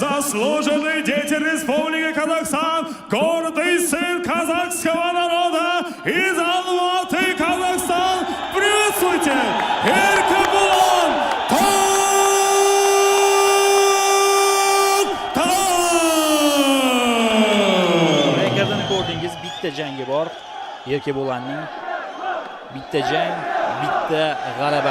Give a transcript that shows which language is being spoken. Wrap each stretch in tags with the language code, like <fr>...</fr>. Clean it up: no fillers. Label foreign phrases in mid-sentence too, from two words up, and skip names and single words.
<ru>заслуженные дети Республики Казахстан, гордый сын казахского народа из Алматы, Казахстан. Приветствуйте, Erkebulon Toktar!</ru> <uz>Rekordini ko'rdingiz, bitta jangi bor. Erkebulonning bitta jang, bitta g'alaba.</uz>